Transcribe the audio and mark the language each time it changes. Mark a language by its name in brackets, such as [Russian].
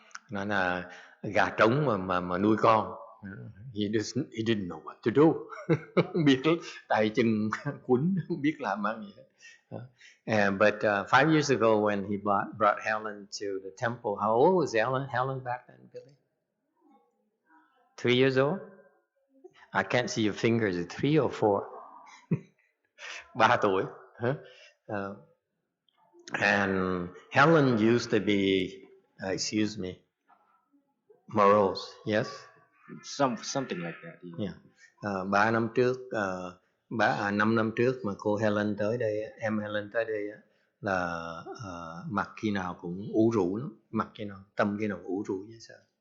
[Vietnamese] Nó là gà trống mà nuôi con. [English] He didn't know what to do. [Vietnamese] Không biết tay chân quấn, không biết làm gì hết. [English] But 5 years ago when he brought Helen to the temple, how old was Helen back then, Billy? 3 years old? I can't see your fingers. Is it 3 or 4? [Vietnamese] 3 tuổi. [English] And Helen used to be, excuse me, morose, yes? Something like that. Yeah. [Vietnamese] 3 năm trước, 5 năm trước mà cô Helen tới đây, em Helen tới đây là mặt khi nào cũng ủ rũ lắm, mặt khi nào tâm khi nào ủ rũ vậy sao?